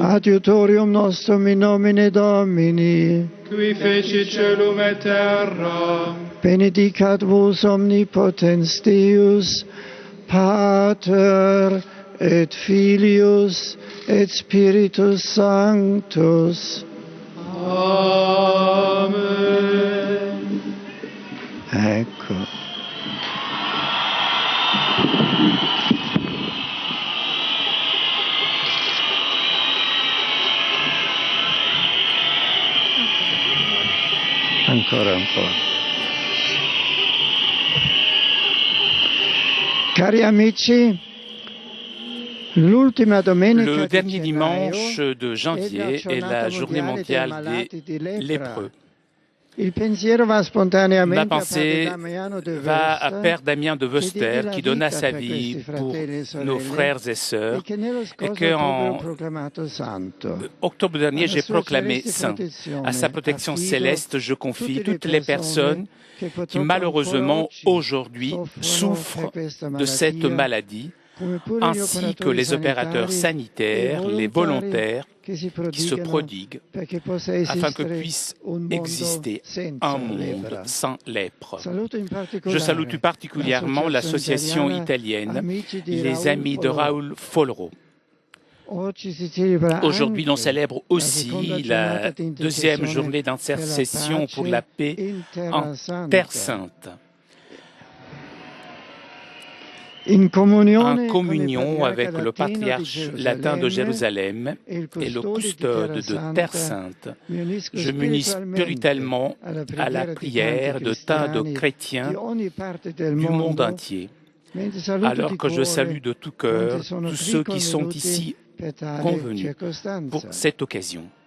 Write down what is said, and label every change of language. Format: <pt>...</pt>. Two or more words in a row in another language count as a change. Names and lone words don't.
<la>Adiutorium nostrum in nomine Domini. Qui fecit celum et terra. Benedicat vos omnipotens Deus, Pater et Filius et Spiritus Sanctus. Amen.</la> <it>Ecco. Ancora un po'. Cari amici, l'ultima domenica</it> <fr>Le</fr> <it>di</it> <fr>dernier</fr> <it>gennaio</it> <fr>dimanche de janvier est la journée mondiale des lépreux.</fr> <it>Il pensiero va</it> <fr>Ma</fr> <it>spontaneamente a</it> <fr>pensée</fr> <it>Padre Damiano de va à Versta,</it> <fr>Père Damien de Vester</fr> <it>la</it> <fr>qui</fr> <it>donna vita</it> <fr>sa</fr> <it>per</it> <fr>vie</fr> <it>questi</it> <fr>pour</fr> <it>fratelli e</it> <fr>nos</fr> <it>sorelle,</it> <fr>frères et sœurs</fr> <it>e che nello</it> <fr>et</fr> <it>scorso</it> <fr>que</fr> <it>ottobre</it> <fr>en</fr> <it>proclamato santo.</it> <fr>octobre dernier</fr> <it>Alla</it> <fr>j'ai</fr> <it>sua</it> <fr>proclamé</fr> <it>celeste</it> <fr>saint.</fr> <it>protezione</it> <fr>À sa protection</fr> <it>affido</it> <fr>céleste, je confie</fr> <it>tutte le</it> <fr>toutes les personnes</fr> <it>che</it> <fr>qui</fr> <it>purtroppo</it> <fr>malheureusement</fr> <it>ancora oggi</it> <fr>aujourd'hui</fr> <it>soffrono</it> <fr>souffrent</fr> <it>per questa</it> <fr>de cette maladie,</fr> <it>come pure gli</it> <fr>ainsi que</fr> <it>operatori</it> <fr>les opérateurs sanitaires,</fr> <it>sanitari e</it> <fr>les volontaires</fr> <it>che si</it> <fr>qui se</fr> <it>prodigano</it> <fr>prodiguent</fr> <it>perché possa</it> <fr>afin que</fr> <it>esistere</it> <fr>puisse</fr> <it>un mondo</it> <fr>exister</fr> <it>senza</it> <fr>un monde</fr> <it>lepra.</it> <fr>sans lèpre.</fr> <it>Saluto in particolare</it> <fr>Je salue tout particulièrement l'association italienne,</fr> <it>Amici di</it> <fr>les</fr> <it>Raoul</it> <fr>Amis de</fr> <it>Follo.</it> <fr>Raoul Folro.</fr> <it>Oggi si celebra</it> <fr>Aujourd'hui, l'on</fr> <it>anche</it> <fr>célèbre</fr> <it>la</it> <fr>aussi</fr> <it>seconda</it> <fr>la</fr> <it>giornata di</it> <fr>deuxième</fr> <it>intercessione</it> <fr>journée</fr> <it>per la</it> <fr>d'intercession</fr> <it>pace</it> <fr>pour la paix</fr> <it>in Terra</it> <fr>en</fr> <it>Santa.</it> <fr>Terre Sainte. en communion avec le patriarche latin de Jérusalem et le custode de Terre Sainte, je m'unis spirituellement à la prière de tas de chrétiens du monde entier, alors que je salue de tout cœur tous ceux qui sont ici convenus pour cette occasion.</fr>